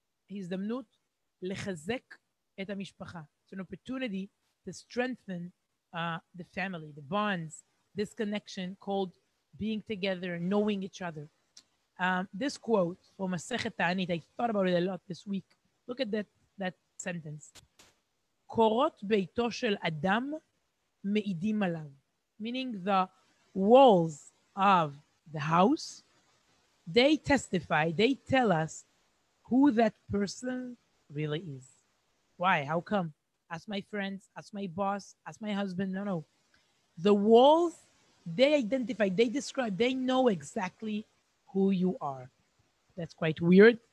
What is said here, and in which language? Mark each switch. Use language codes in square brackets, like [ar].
[he] הזדמנות לחזק את המשפחה. [en] It's an opportunity to strengthen the family, the bonds, this connection called being together, knowing each other. This quote from Masechet Ta'anit, I thought about it a lot this week. Look at that sentence. [he] קורות ביתו של אדם מעידים עליו. [en] Meaning the walls of the house, they testify, they tell us who that person really is. Why? How come? Ask my friends, ask my boss, ask my husband. No. The walls, they identify, they describe, they know exactly who you are. That's quite weird.